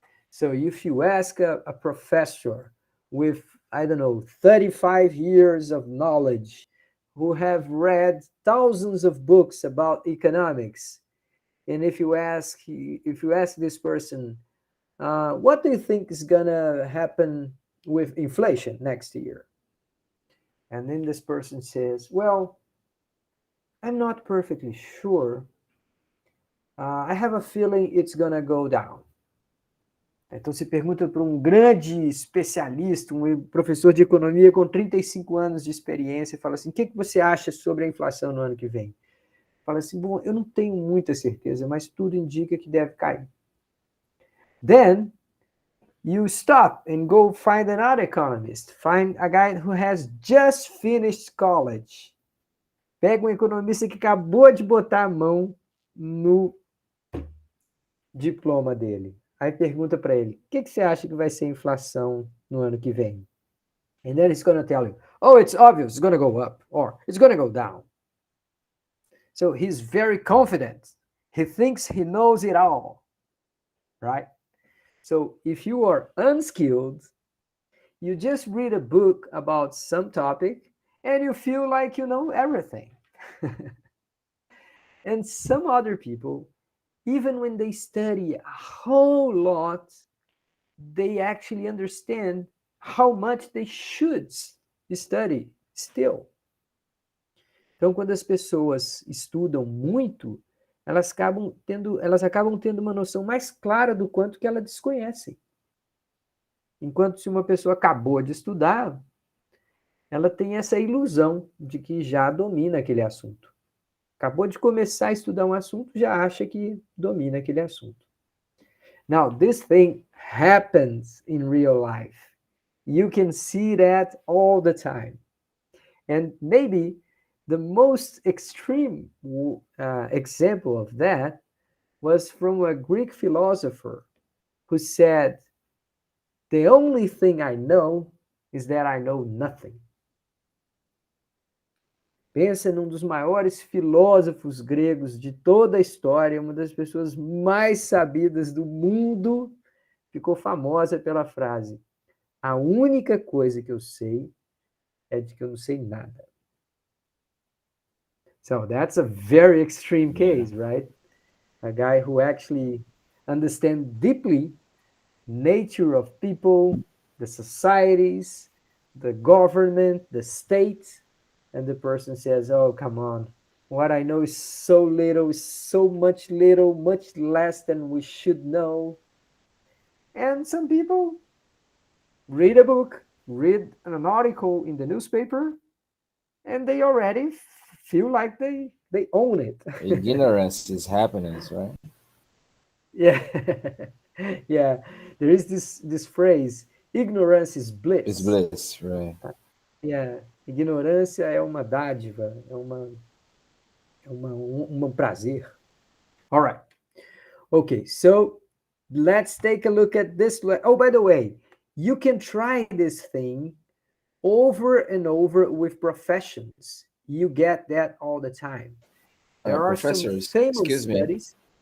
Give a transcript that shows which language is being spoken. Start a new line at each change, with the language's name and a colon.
English: So if you ask a professor with, I don't know, 35 years of knowledge, who have read thousands of books about economics, and if you ask this person, what do you think is gonna happen with inflation next year? And then this person says, well, I'm not perfectly sure. I have a feeling it's gonna go down.
Portuguese: Então, se pergunta para um grande especialista, um professor de economia com 35 anos de experiência, e fala assim, o que você acha sobre a inflação no ano que vem? Fala assim, bom, eu não tenho muita certeza, mas tudo indica que deve cair.
English: Then, you stop and go find another economist. Find a guy who has just finished college.
Portuguese: Pega um economista que acabou de botar a mão no diploma dele. Aí pergunta para ele, o que você acha que vai ser a inflação no ano que vem?
English: And then he's going to tell you, oh, it's obvious, it's going to go up, or it's going to go down. So he's very confident. He thinks he knows it all, right? So if you are unskilled, you just read a book about some topic and you feel like you know everything. And some other people, even when they study a whole lot, they actually understand how much they should study still.
Portuguese: Então, quando as pessoas estudam muito, elas acabam tendo uma noção mais clara do quanto que elas desconhecem. Enquanto se uma pessoa acabou de estudar, ela tem essa ilusão de que já domina aquele assunto. Acabou de começar a estudar um assunto, já acha que domina aquele assunto.
English: Now, this thing happens in real life. You can see that all the time. And maybe the most extreme example of that was from a Greek philosopher who said, the only thing I know is that I know nothing.
Portuguese: Pensa num dos maiores filósofos gregos de toda a história, uma das pessoas mais sabidas do mundo, ficou famosa pela frase: a única coisa que eu sei é de que eu não sei nada.
English: So that's a very extreme case, right? A guy who actually understands deeply nature of people, the societies, the government, the state, and the person says, oh, come on. What I know is so little, much less than we should know. And some people read a book, read an article in the newspaper, and they already feel like they own it. Ignorance is happiness, right? Yeah. Yeah. There is this phrase, ignorance is bliss. It's bliss, right? Yeah.
Portuguese: Ignorância é uma dádiva, é um prazer.
English: All right. Okay, so let's take a look at this. Oh, by the way, you can try this thing over and over with professions. You get that all the time. There are some famous studies.